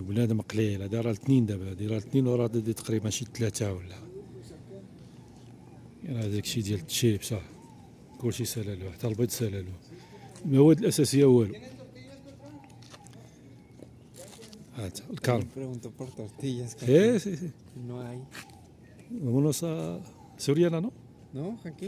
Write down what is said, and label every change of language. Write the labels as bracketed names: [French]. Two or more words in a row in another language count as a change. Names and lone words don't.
[Arabic] بنادم قليل. هذا راه الاثنين، دابا هادي راه الاثنين وراه تقريبا شي ثلاثه ولا يعني. هذاك الشيء ديال التشيبس كلشي سالالو، حتى البيض سالالو. المواد الاساسيه والو. هات الكالم. [Spanish] Pregunto por tortillas. Sí, sí. No hay. Vámonos a Soriana, ¿no? ¿No, Joaquín?